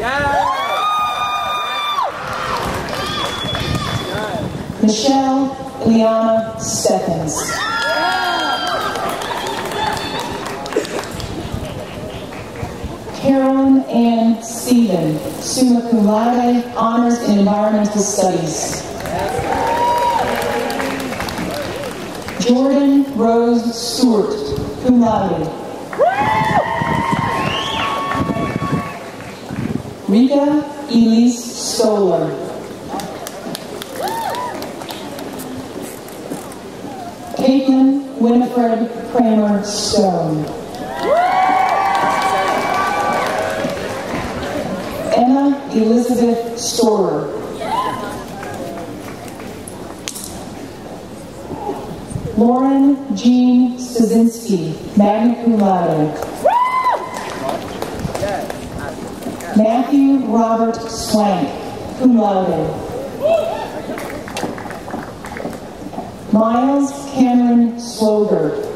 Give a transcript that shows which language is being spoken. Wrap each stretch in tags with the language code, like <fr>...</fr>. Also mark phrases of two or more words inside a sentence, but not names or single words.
<en>Michelle Ileana Stephens. Carolyn Ann Stephen,</en> <la>summa cum laude,</la> <en>honors in environmental studies. Jordan Rose Stewart,</en> <la>cum laude.</la> <en>Rita Elise Stoller. Caitlin Winifred Kramer Stone. Emma Elizabeth Storer. Lauren Jean Stasinski,</en> <la>magna cum laude.</la> <en>Matthew Robert Swank,</en> <la>cum laude.</la> <en>Miles Cameron Swoger.</en>